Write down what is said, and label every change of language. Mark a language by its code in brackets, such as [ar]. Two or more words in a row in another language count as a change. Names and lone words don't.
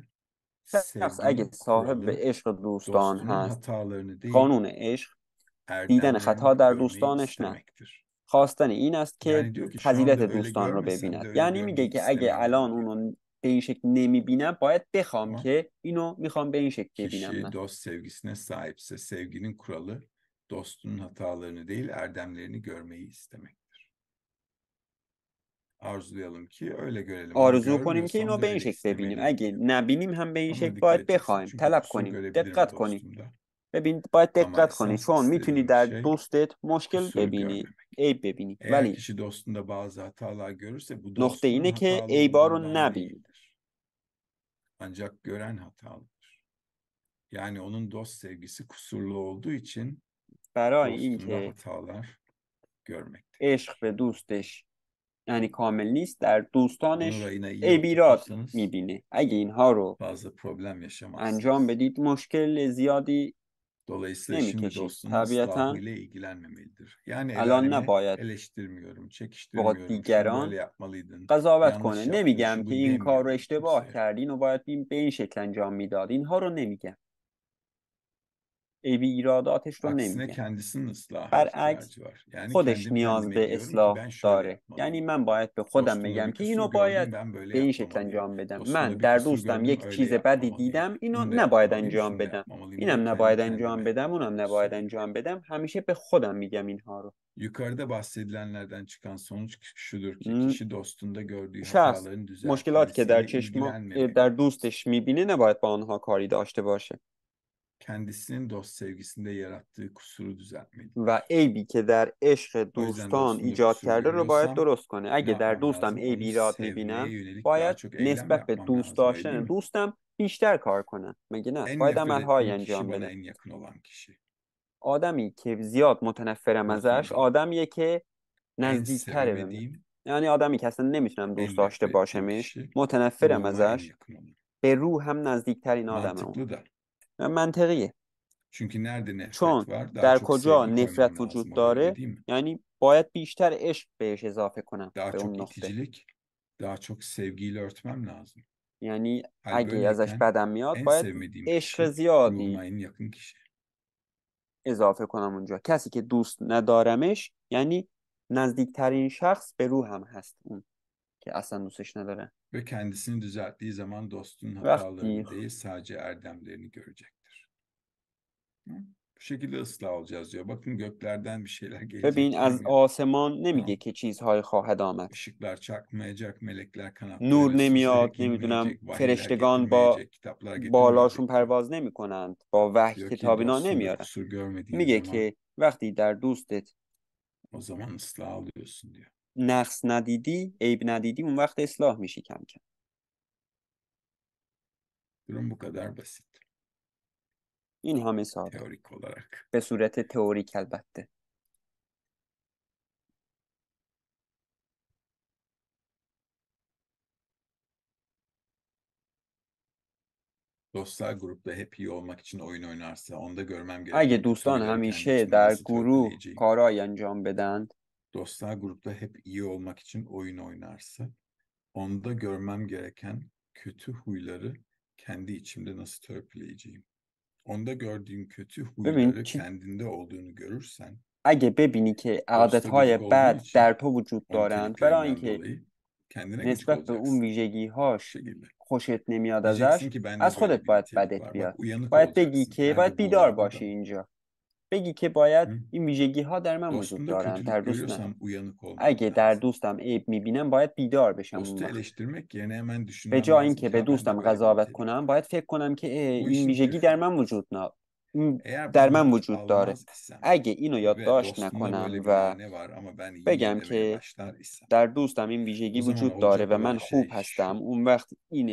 [fa] شخص اگه [tr] sevginin [fa] صاحب [tr] kuralı [fa] عشق دوستان [tr] dostunun [fa] هست، [tr] hatalarını değil, [fa] قانون عشق دیدن خطا [tr] erdemlerini [fa] در [tr] görmeyi [fa] دوستانش نه، [tr] istemektir. [fa] خواستن این است که [tr] Yani diyor ki şu [fa] فضیلت [tr] anda öyle [fa] دوستان رو [tr] görmesem de [fa] ببیند. [tr] öyle [fa] یعنی میگه [tr] görmeyi [fa] که اگه [tr] istemeliyorum [fa] الان [tr] diyor. [fa] اونو به این شکل نمیبینم، باید بخوام [tr] Tamam. [fa] که اینو میخوام به این شکل ببینم [tr] Kişi [fa] من. [tr] dost sevgisine sahipse, sevginin kuralı dostunun hatalarını değil, erdemlerini görmeyi istemektir. Arzulayalım ki öyle görelim ama [fa] آرزو کنیم که اینو [tr] görmüyorsam da [fa] به این [tr] öyle [fa] شکل ببینیم. [tr] istemeliyim [fa] اگه [tr] diyor. [fa] نبینیم هم به این [tr] Ama [fa] شکل [tr] dikkat [fa] باید [tr] edeceksin [fa] بخوایم، [tr] çünkü [fa] طلب [tr] kusur [fa] کنیم، [tr] görebilirim [fa] دقت کنیم. [tr] dostumda. [fa] ببین باید [tr] Ama [fa] دقت کنی [tr] esas [fa] چون میتونی [tr] istediğim [fa] در [tr] şey [fa] دوستت مشکل [tr] kusur [fa] ببینی، [tr] görmemek. [fa] عیب ببینی، [tr] Eğer [fa] ولی [tr] kişi dostunda bazı hatalar görürse bu [fa] نقطه [tr] dostunun [fa] اینه که [tr] hatalı [fa] عیبا رو [tr] olduğundan [fa] نبینی. [tr] değildir. Ancak gören hatalıdır. Yani onun dost sevgisi kusurlu olduğu için [fa] برای [tr] dostunda [fa] اینکه [tr] hatalar görmektedir. [fa] عشق به دوستش یعنی کامل نیست، در [tr] Bunu [fa] دوستانش [tr] rayına iyi [fa] عیب ایراد [tr] oturtursanız [fa] میبینه. اگه اینها رو [tr] fazla problem [fa] انجام [tr] yaşamazsınız. [fa] بدید مشکل زیادی [tr] Dolayısıyla şimdi [fa] نمیکشید. [tr] dostunun [fa] طبیعتا [tr] ıslahıyla ilgilenmemelidir. Yani el [fa] الان [tr] alemi [fa] نباید [tr] eleştirmiyorum, [fa] با [tr] çekiştirmiyorum. Şunu böyle [fa] دیگران [tr] yapmalıydın, [fa] قضاوت کنه. [tr] yanlış yaptın, [fa] نمیگم [tr] şu [fa] که [tr] bu [fa] این کار رو [tr] demiyorum [fa] اشتباه [tr] kimseye. [fa] کردین و باید به این شکل انجام میداد. اینها رو نمیگم. عیب ایراداتش رو [tr] Aksine [fa] نمیگم. [tr] kendisinin ıslaha [fa] برعکس [tr] ihtiyacı var. Yani [fa] خودش [tr] kendim [fa] نیاز [tr] kendime [fa] به [tr] diyorum ki [fa] اصلاح [tr] ben şöyle [fa] داره. یعنی [tr] yapmalıyım. [fa] من باید به خودم [tr] Dostumda [fa] بگم [tr] bir [fa] که [tr] kusur [fa] اینو [tr] gördüm, [fa] باید [tr] ben böyle [fa] به این شکل [tr] yapmamalıyım. [fa] انجام بدم. من [tr] Dostumda bir [fa] در [tr] kusur [fa] دوستم [tr] gördüm, [fa] یک [tr] öyle [fa] چیز بدی [tr] yapmamalıyım. [fa] دیدم، اینو [tr] Bunu da [fa] نباید [tr] yapmamalıyım, [fa] انجام [tr] şunu da [fa] بدم. [tr] yapmamalıyım diye [fa] اینم [tr] kendi [fa] نباید انجام [tr] kendime [fa] بدم، اونم نباید [tr] söylüyorum. [fa] انجام بدم. همیشه به خودم میگم اینها رو. [tr] Yukarıda bahsedilenlerden çıkan sonuç şudur ki م، kişi dostunda gördüğü [fa] شخص [tr] hataların [fa] مشکلاتی که در [tr] düzeltilmesiyle [fa] چشم [tr] ilgilenmemeli. [fa] در دوستش میبینه نباید با آنها کاری داشته باشه [tr] Kendisinin dost sevgisinde yarattığı kusuru [fa] و [tr] düzeltmelidir. [fa] عیبی که در عشق [tr] O yüzden [fa] دوستان [tr] dostunda [fa] ایجاد [tr] kusur [fa] کرده رو باید [tr] görüyorsam [fa] درست کنه. [tr] ne [fa] اگه در [tr] yapmam [fa] دوستم [tr] lazım? [fa] عیب [tr] Onu [fa] ایراد [tr] sevmeye [fa] میبینم، [tr] yönelik daha [fa] باید [tr] çok eylem [fa] نسبت به [tr] yapmam [fa] دوست [tr] lazım, öyle değil [fa] داشتن [tr] mi? [fa] دوستم بیشتر کار کنم. مگه نه؟ [tr] En [fa] باید [tr] nefret [fa] عملهایی [tr] ettiğim kişi [fa] انجام [tr] bana [fa] بدم. [tr] en yakın olan kişi. [fa] آدمی که زیاد متنفرم ازش [tr] Dostumdan [fa] آدمیه که [tr] en [fa] نزدیکتره به من. [tr] sevemediğim, [fa] یعنی آدمی که اصلا نمیتونم دوست [tr] en [fa] داشته [tr] nefret ettiğim [fa] باشمش، [tr] kişi [fa] متنفرم [tr] ruhuma en [fa] ازش، [tr] yakın olan. [fa] به روح هم نزدیکترین آدمه اون. [tr] Mantıklı da. [fa] منطقیه. [tr] Çünkü nerede [fa] چون [tr] nefret var daha [fa] در [tr] çok [fa] کجا [tr] sevgi koymam [fa] نفرت وجود [tr] lazım oraya, öyle [fa] داره، [tr] değil mi? [fa] یعنی باید بیشتر عشق بهش اضافه کنم [tr] Daha [fa] به [tr] çok [fa] اون نقطه. [tr] iticilik, daha çok sevgiyle örtmem lazım. [fa] یعنی [tr] Hal [fa] اگه ازش [tr] böyleyken [fa] بدم میاد [tr] en [fa] باید [tr] sevmediğim [fa] عشق [tr] kişi [fa] زیادی [tr] ruhuma en yakın kişi. [fa] اضافه کنم اونجا. کسی که دوست ندارمش یعنی نزدیکترین شخص به روحم هست، اون که اصلا دوستش نداره. [tr] Ve kendisini düzelttiği zaman dostun [fa] وقتی [tr] hatalarını değil sadece erdemlerini görecektir. Hı? Bu şekilde ıslah olacağız diyor. Bakın göklerden bir şeyler [fa] ببین [tr] gelecek [fa] از [tr] demiyor. [fa] آسمان نمیگه [tr] Tamam. [fa] که چیزهای خواهد آمد. [tr] Işıklar çakmayacak, melekler [fa] نور [tr] kanatlarıyla [fa] نمیاد، [tr] süzülerek [fa] نمیدونم [tr] inmeyecek, vahiyler [fa] فرشتگان با [tr] getirmeyecek, kitaplar [fa] بالاشون [tr] getirmeyecek diyor. [fa] پرواز نمیکنند، با وحی [tr] Diyor ki [fa] کتاب اینا [tr] dostunda [fa] نمیارن. [tr] kusur görmediğin [fa] میگه [tr] zaman [fa] که وقتی در دوستت [tr] o zaman ıslah alıyorsun diyor. [fa] نقص ندیدی، عیب ندیدی، اون وقت اصلاح میشی کم کم. [tr] Durum bu kadar basit [fa] این همه ساده، [tr] teorik olarak. [fa] به صورت تئوریک البته. [tr] Dostlar grupta hep iyi olmak için oyun oynarsa onda görmem [fa] اگه [tr] gereken [fa] دوستان [tr] kötülükleri kendi [fa] همیشه [tr] içimde [fa] در [tr] nasıl [fa] گروه [tr] törpüleyeceğim? [fa] کارایی انجام بدند، [tr] Dostlar grupta hep iyi olmak için oyun oynarsa onda görmem gereken kötü huyları kendi içimde nasıl törpüleyeceğim? Onda gördüğüm kötü [fa] ببین [tr] huyları [fa] چی [tr] kendinde olduğunu görürsen, [fa] اگه ببینی که [tr] dosta [fa] عادتهای [tr] gıcık olduğun [fa] بد در [tr] için [fa] تو وجود [tr] o [fa] دارند برای [tr] niteliklerinden [fa] اینکه [tr] dolayı kendine gıcık [fa] نسبت به اون [tr] olacaksın. Bu [fa] ویژگی‌هاش [tr] şekilde. [fa] خوشت نمیاد [tr] Diyeceksin [fa] ازش [tr] ki bende [fa] از [tr] böyle [fa] خودت [tr] bir [fa] باید [tr] nitelik [fa] بدت [tr] var. Bak [fa] بیاد. [tr] uyanık [fa] باید بگی [tr] olacaksın. [fa] که باید [tr] Bende bu [fa] بیدار [tr] var, bu da [fa] باشی [tr] var. [fa] اینجا. بگی که باید Hı? این ویژگی‌ها در من وجود [tr] Dostunda [fa] دارند در [tr] kötülük [fa] دوست نه. [tr] görüyorsam uyanık olmam [fa] اگه در [tr] lazım. [fa] دوستم عیب میبینم باید بیدار بشم اون [tr] Dostu [fa] وقت. [tr] eleştirmek yerine hemen [fa] به [tr] düşünmem [fa] جای [tr] lazım [fa] اینکه [tr] ki [fa] به [tr] ha bende [fa] دوستم [tr] böyle bir [fa] قضاوت [tr] nitelik [fa] کنم [tr] var. [fa] باید فکر کنم که [tr] Bu [fa] این [tr] işin [fa] ویژگی در [tr] püfü. [fa] من وجود این [tr] Eğer [fa] در [tr] bunu [fa] من [tr] not [fa] وجود داره. [tr] almaz isem [fa] اگه اینو [tr] ve [fa] یادداشت [tr] dostumda [fa] نکنم [tr] böyle bir [fa] و [tr] ayna var ama ben yine [fa] بگم [tr] demeye [fa] که [tr] başlar isem, [fa] در دوستم این ویژگی [tr] o zaman [fa] وجود داره [tr] olacak [fa] و من [tr] olan [fa] خوب [tr] şey [fa] هستم [tr] şu. [fa] اون وقت این